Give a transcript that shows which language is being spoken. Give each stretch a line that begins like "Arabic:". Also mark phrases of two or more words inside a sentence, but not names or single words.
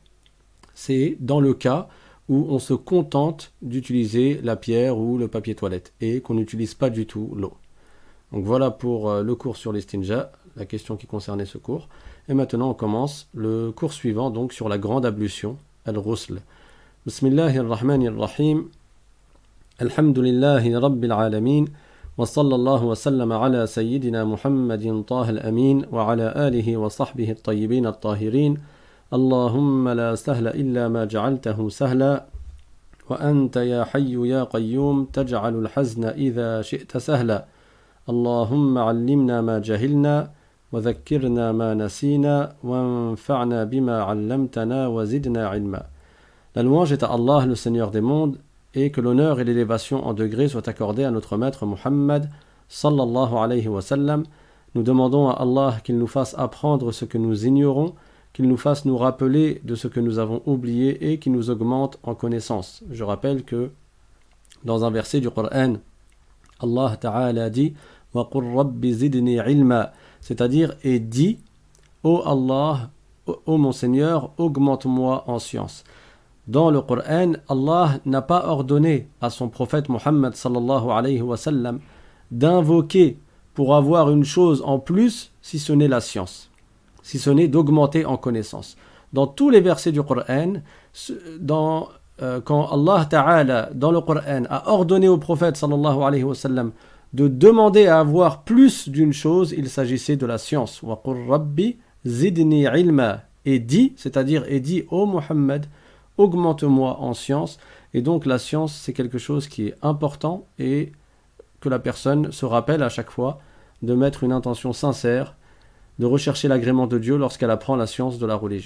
French: C'est dans le cas où on se contente d'utiliser la pierre ou le papier toilette et qu'on n'utilise pas du tout l'eau. Donc voilà pour le cours sur l'istinja, la question qui concernait ce cours. Et maintenant on commence le cours suivant donc sur la grande ablution, al-ghusl.
Arabic: بسم الله الرحمن الرحيم الحمد لله رب العالمين. وصلى الله وسلم على سيدنا محمد طه الأمين وعلى آله وصحبه الطيبين الطاهرين اللهم لا سهل إلا ما جعلته سهلا وأنت يا حي يا قيوم تجعل الحزن إذا شئت سهلا اللهم علمنا ما جهلنا وذكرنا ما نسينا وانفعنا بما علمتنا وزدنا علما.
French: La louange est à Allah, le Seigneur des mondes, et que l'honneur et l'élévation en degrés soient accordés à notre maître Muhammad
Arabic: صلى الله عليه وسلم.
French: Nous demandons à Allah qu'il nous fasse apprendre ce que nous ignorons, qu'il nous fasse nous rappeler de ce que nous avons oublié et qu'il nous augmente en connaissance. Je rappelle que dans un verset du Coran, Allah Ta'ala dit
Arabic: وقل رب زدني علما,
French: c'est-à-dire et dit ô Allah, ô mon Seigneur, augmente-moi en science. Dans le Coran, Allah n'a pas ordonné à son prophète Muhammad
Arabic: صلى الله عليه وسلم
French: d'invoquer pour avoir une chose en plus si ce n'est la science, si ce n'est d'augmenter en connaissance. Dans tous les versets du Coran, quand Allah Ta'ala dans le Coran a ordonné au prophète
Arabic: صلى الله عليه وسلم
French: de demander à avoir plus d'une chose, il s'agissait de la science.
Arabic: وقل رب زدني علما,
French: et dit, c'est-à-dire et dit ô Muhammad, augmente-moi en science. Et donc la science, c'est quelque chose qui est important et que la personne se rappelle à chaque fois de mettre une intention sincère, de rechercher l'agrément de Dieu lorsqu'elle apprend la science de la religion.